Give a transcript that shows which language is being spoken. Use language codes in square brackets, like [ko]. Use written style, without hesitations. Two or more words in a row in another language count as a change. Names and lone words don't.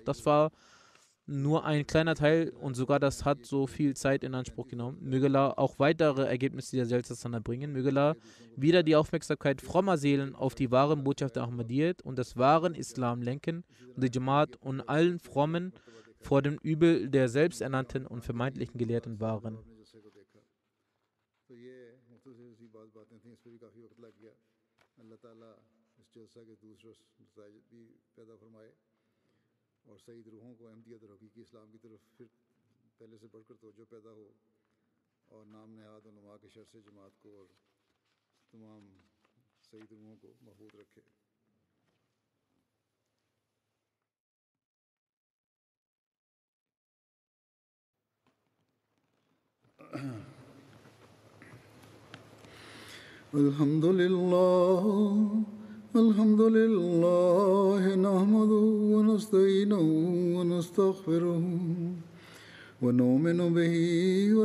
[de] Das war nur ein kleiner Teil und sogar das hat so viel Zeit in Anspruch genommen. Möge Allah auch weitere Ergebnisse der Jalsa Sana bringen. Möge Allah wieder die Aufmerksamkeit frommer Seelen auf die wahren Botschaft der Ahmadiyyat und des wahren Islam lenken und die Jamaat und allen Frommen vor dem Übel der selbsternannten und vermeintlichen Gelehrten wahren. [ur] اور سعید روحوں کو احمدیت اور حقیقی اسلام کی طرف پھر پہلے سے بڑھ کر توجہ پیدا ہو اور نام نہاد اور نما کے شر سے جماعت کو اور تمام سعید روحوں کو محفوظ رکھے. [ar] الحمد لله الحمد لله نحمده و نستعينه و نستغفره و نؤمن به و